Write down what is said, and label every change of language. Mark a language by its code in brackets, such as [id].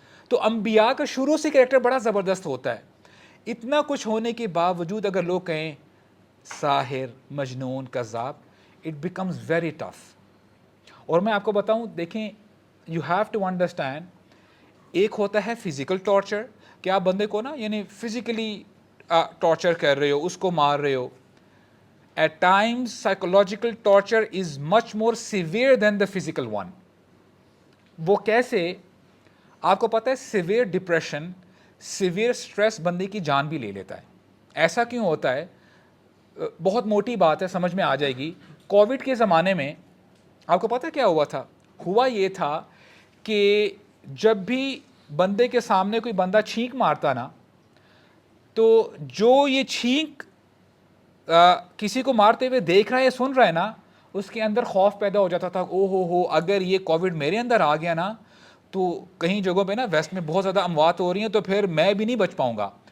[ur] تو انبیاء کا شروع سے کریکٹر بڑا زبردست ہوتا ہے. اتنا کچھ ہونے کے باوجود اگر لوگ کہیں ساحر, مجنون, کذاب, [en] It becomes very tough. [ur] اور میں آپ کو بتاؤں, دیکھیں, [en] you have to understand, [ur] ایک ہوتا ہے فزیکل ٹارچر, کہ آپ بندے کو نا یعنی فزیکلی ٹارچر کر رہے ہو, اس کو مار رہے ہو. [en] At times psychological torture is much more severe than the physical one. [ur] وہ کیسے, آپ کو پتہ ہے سیویئر ڈپریشن, سیویئر اسٹریس بندے کی جان بھی لے لیتا ہے. ایسا کیوں ہوتا ہے؟ بہت موٹی بات ہے, سمجھ میں آ جائے گی. کووڈ کے زمانے میں آپ کو پتہ کیا ہوا تھا؟ ہوا یہ تھا کہ جب بھی بندے کے سامنے کوئی بندہ چھینک مارتا نا, تو جو یہ چھینک کسی کو مارتے ہوئے دیکھ رہا ہے یا سن رہا ہے نا, اس کے اندر خوف پیدا ہو جاتا تھا, او ہو اگر یہ کووڈ میرے اندر آ گیا نا تو کہیں جگہوں پہ نا ویسٹ میں بہت زیادہ اموات ہو رہی ہیں, تو پھر میں بھی نہیں بچ پاؤں گا.